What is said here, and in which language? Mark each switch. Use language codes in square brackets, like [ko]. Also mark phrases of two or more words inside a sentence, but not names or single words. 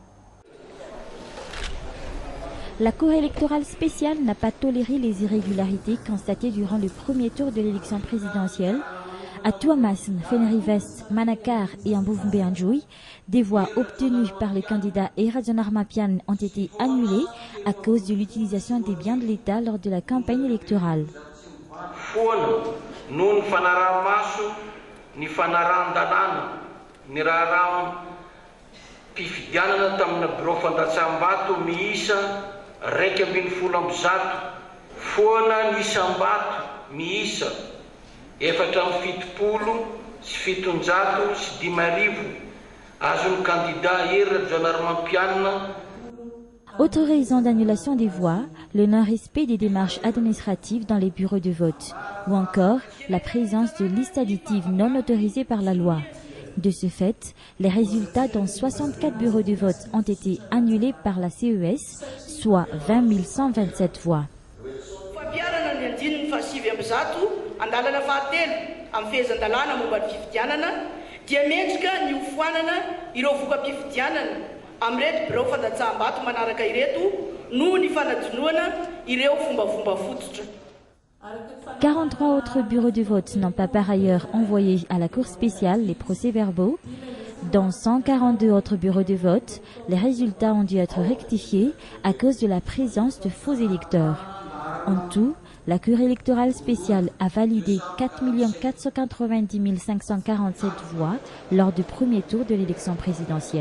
[fr] La Cour électorale spéciale n'a pas toléré les irrégularités constatées durant le premier tour de l'élection présidentielle. À Tuamasin, Fenerives, Manakar et Mbuvumbeanjoui, des voix obtenues par le candidat Eradzournampian ont été annulées à cause de l'utilisation des biens de l'État lors de la campagne électorale. [mg] Ny raha mpifidianana tamina bureau fandatsambato miisa 2.1 amby zato foana ny isambato miisa 4.7 sy 700 sy 10,000 azon'ny candidat Eradzournampian. [fr] Autre raison d'annulation des voix, le non-respect des démarches administratives dans les bureaux de vote, ou encore la présence de listes additives non autorisées par la loi. De ce fait, les résultats dans 64 bureaux de vote ont été annulés par la CES, soit 20 127 voix. [mg] Amreto birao fandatsambato manaraka ireto no ny fanadinoana ireo fomba fototra. [fr] 43 autres bureaux de vote n'ont pas par ailleurs envoyé à la Cour spéciale les procès-verbaux. Dans 142 autres bureaux de vote, les résultats ont dû être rectifiés à cause de la présence de faux électeurs. En tout, la Cour électorale spéciale a validé 4 490 547 voix lors du premier tour de l'élection présidentielle.